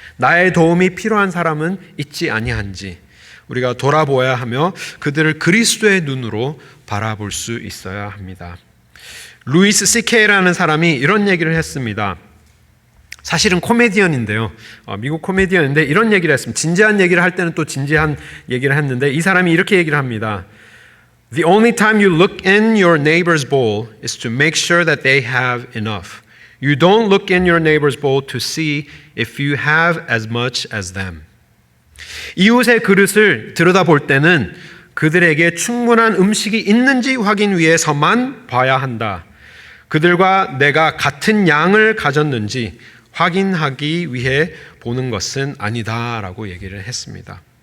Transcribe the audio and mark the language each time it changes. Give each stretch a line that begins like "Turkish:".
Korean: 나의 도움이 필요한 사람은 있지 아니한지 우리가 돌아보아야 하며 그들을 그리스도의 눈으로 바라볼 수 있어야 합니다. 루이스 CK라는 사람이 이런 얘기를 했습니다. 사실은 코미디언인데요. 미국 코미디언인데 이런 얘기를 했습니다. 진지한 얘기를 할 때는 또 진지한 얘기를 했는데 이 사람이 이렇게 얘기를 합니다.
English: The only time you look in your neighbor's bowl is to make sure that they have enough. You don't look in your neighbor's bowl to see if you have as much as them.
Korean: 이웃의 그릇을 들여다볼 때는 그들에게 충분한 음식이 있는지 확인 위해서만 봐야 한다. 그들과 내가 같은 양을 가졌는지 확인하기 위해 보는 것은 아니다라고 얘기를 했습니다.